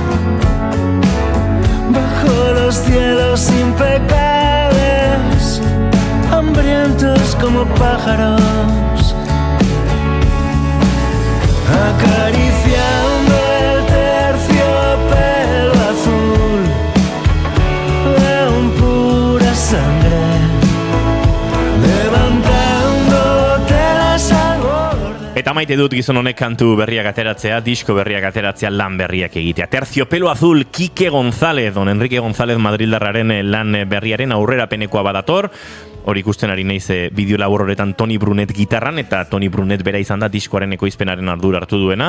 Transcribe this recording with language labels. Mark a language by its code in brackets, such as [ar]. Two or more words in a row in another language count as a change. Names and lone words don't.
[es] bajo los cielos impecables, hambrientos como pájaros, acariciando el terciopelo azul de un pura sangre, levantándote las albores. [eu] Eta maite dut gizon honek kantu berriak ateratzea, disko berriak ateratzea, lan berriak egitea. Terciopelo azul, Kike González, don Enrique González Madrildarraren lan berriaren aurrerapenekoa badator. Hor ikusten ari naiz bideo labor horretan Toni Brunet gitarran, eta Toni Brunet bera izan da diskoaren ekoizpenaren ardura hartu duena.